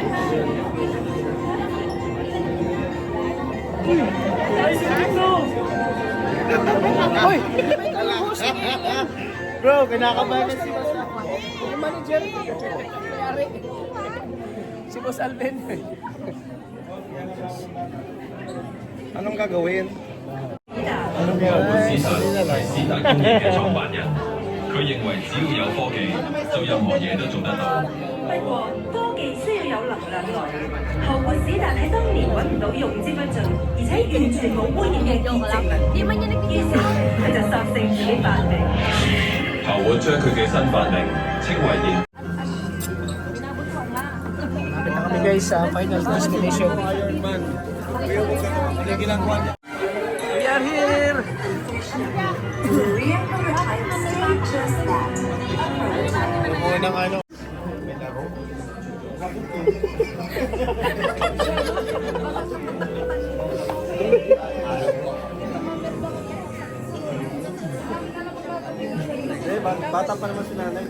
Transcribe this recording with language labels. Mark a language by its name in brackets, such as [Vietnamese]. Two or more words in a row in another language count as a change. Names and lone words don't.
[Filipino] Uy! Bro, kinakabahan na si Boss. Yung manager. May-ari. Si Boss Alvin. Anong gagawin? [Cantonese] 斯坦係斯坦工業嘅創辦人，佢認為只要有科技，就任何嘢都做得到。不過科技需要有能量來源。何活史達喺當年揾唔到用之不盡，而且完全冇污染嘅熱證明，於是佢就索性自己發明。何活將佢嘅新發明稱為現。 [Filipino] Lapit na kami guys sa [English] final destination. [Filipino] Iron Man. Yung ginagawa niya. [English] We are here! [Filipino] Unang ano? May laro. Eh, bata pa naman si nanay.